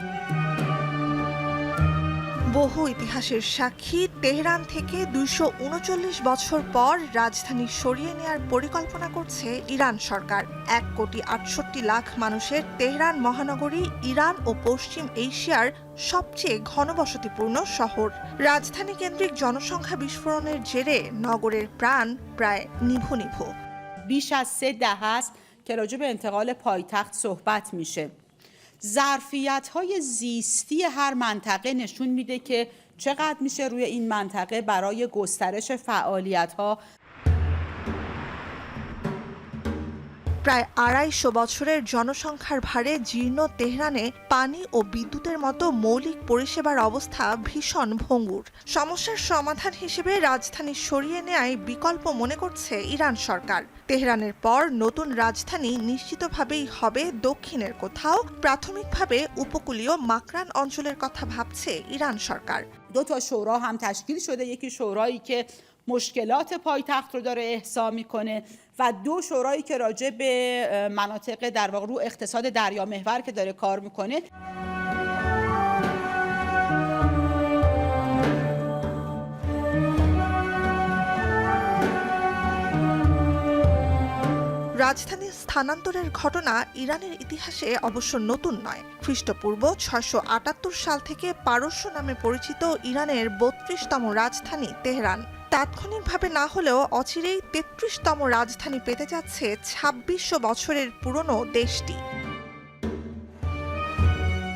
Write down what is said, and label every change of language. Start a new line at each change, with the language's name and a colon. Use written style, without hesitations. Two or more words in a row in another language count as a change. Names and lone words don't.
Bangla: বহু ইতিহাসের সাক্ষী তেহরান থেকে 239 বছর পর রাজধানী সরিয়ে নেয়ার পরিকল্পনা করছে ইরান সরকার। 1,68,00,000 মানুষের তেহরান মহানগরী ইরান ও পশ্চিম এশিয়ার সবচেয়ে ঘনবসতিপূর্ণ শহর। রাজধানী কেন্দ্রিক জনসংখ্যা বিস্ফোরণের জেরে নগরের প্রাণ প্রায় নিভু নিভু।
Persian: بیش از 3 دهه است که راجع به انتقال پایتخت صحبت میشه. ظرفیت‌های زیستی هر منطقه نشون میده که چقدر میشه روی این منطقه برای گسترش فعالیت‌ها
Bangla: প্রায় 250 বছরের জনসংখ্যার ভারে জীর্ণ তেহরানে পানি ও বিদ্যুতের মতো মৌলিক পরিষেবার অবস্থা ভীষণ ভঙ্গুর। সমস্যার সমাধান হিসেবে রাজধানী সরিয়ে নেয়ায় বিকল্প মনে করছে ইরান সরকার। তেহরানের পর নতুন রাজধানী নিশ্চিতভাবেই হবে দক্ষিণের কোথাও। প্রাথমিকভাবে উপকূলীয় মাকরান অঞ্চলের কথা ভাবছে ইরান সরকার।
Persian: دو تا شورا هم تشکیل شده، یکی شورایی که مشکلات پایتخت رو داره احصا میکنه و 2 شورایی که راجع به مناطق در واقع رو اقتصاد دریا محور که داره کار میکنه.
Bangla: রাজধানী স্থানান্তরের ঘটনা ইরানের ইতিহাসে অবশ্য নতুন নয়। খ্রিস্টপূর্ব 678 সাল থেকে পারস্য নামে পরিচিত ইরানের 32তম রাজধানী তেহরান তাৎক্ষণিকভাবে না হলেও অচিরেই 33তম রাজধানী পেতে যাচ্ছে 2600 বছরের পুরনো দেশটি।